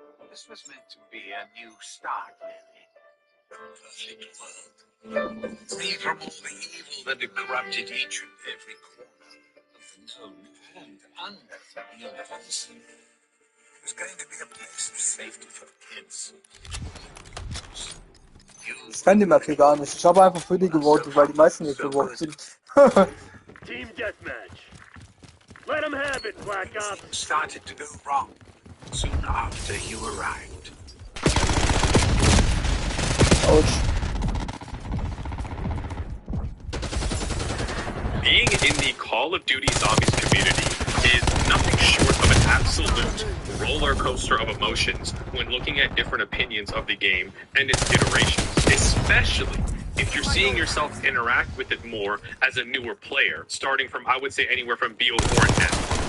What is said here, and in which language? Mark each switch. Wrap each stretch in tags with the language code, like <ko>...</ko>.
<en>This was meant to be a new start, really. A perfect world. Free from all the evil that had corrupted each and every corner of the known and unknown universe. It was going to be a place of safety for the kids.</en> <de>Ich kenn die Map hier gar nicht. Ich habe einfach für die gewotet, weil die meisten nicht gewotet sind.</de> <en>Team deathmatch. Let them have it, Black Ops. Things started to go wrong soon after you arrived.</en> <de>Autsch.</de> <en>Being in the Call of Duty Zombies community is nothing short of an absolute roller coaster of emotions when looking at different opinions of the game and its iterations, especially if you're seeing yourself interact with it more as a newer player, starting from, I would say, anywhere from BO4 and now.</en>